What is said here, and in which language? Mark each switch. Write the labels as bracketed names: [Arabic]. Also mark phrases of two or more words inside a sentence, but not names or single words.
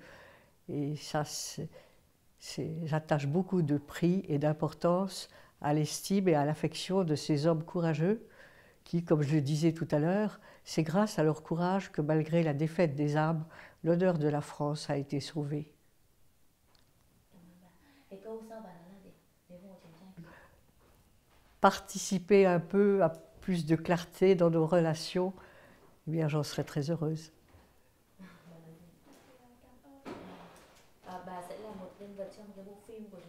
[French] Et ça, j'attache beaucoup de prix et d'importance à l'estime et à l'affection de ces hommes courageux qui, comme je le disais tout à l'heure, c'est grâce à leur courage que malgré la défaite des âmes, l'honneur de la France a été sauvé. Participer un peu à plus de clarté dans nos relations, eh bien j'en serais très heureuse. [Vietnamese] Bà sẽ là một nhân vật trong cái bộ phim của